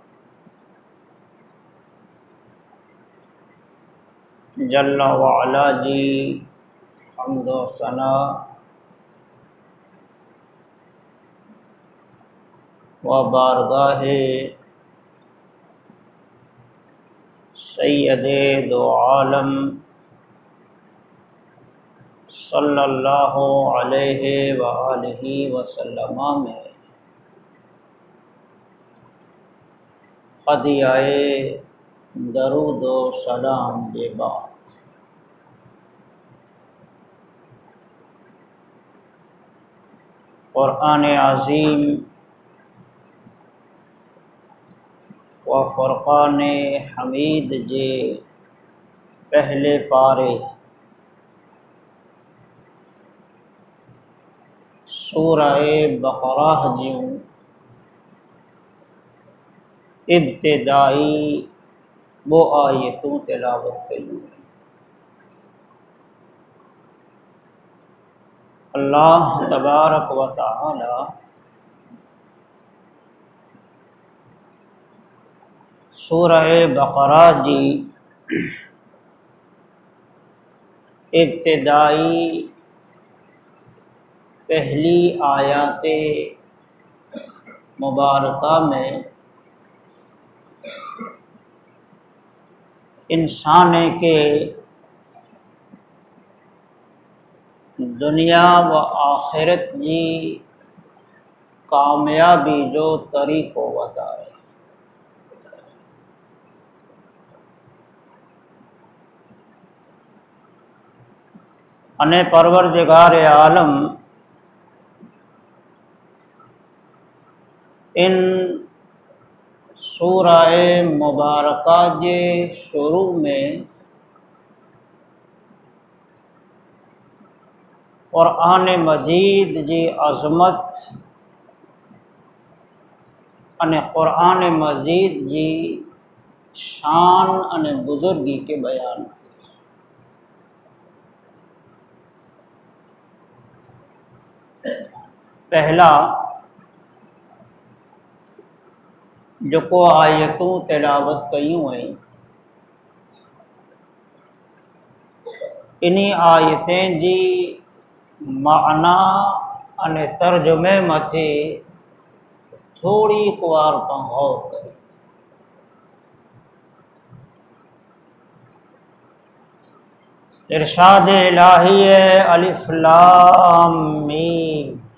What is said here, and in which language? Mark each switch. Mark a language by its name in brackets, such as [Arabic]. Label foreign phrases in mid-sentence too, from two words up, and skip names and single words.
[Arabic] جلّ وعلا [Kachhi] जी हम्द व सना व बारगाहे सय्यदे दो आलम [Arabic] صلى الله عليه وآله وسلم [Kachhi] में हदियाए दरूद व सलाम के बाद क़ुरआन अज़ीम व फ़ुरक़ान हमीद जे पहले पारे सूरह बक़रा जूं इब्तिदाई वो आयतूं तिलावत कयूं। अल्लाह तबारक व तआला सूरह बक़रा जी इब्तिदाई पहली आयाते मुबारका में इंसान के दुनिया व आखिरत जी कामयाबी जो तरीक़ो बताए। अने परवरदिगार आलम इन सूरह मुबारका जे शुरू में क़ुरआन मजीद जी अज़मत अने क़ुरआन मजीद जी शान अने बुजुर्गी के बयान। पहला जो को आयतूं तिलावत कयूं हुई, इन्हीं आयतें जी माना अने तर्जुमे मथे थोड़ी कुवार पां गौर करी। इरशाद इलाही है [Arabic] ألف لام ميم.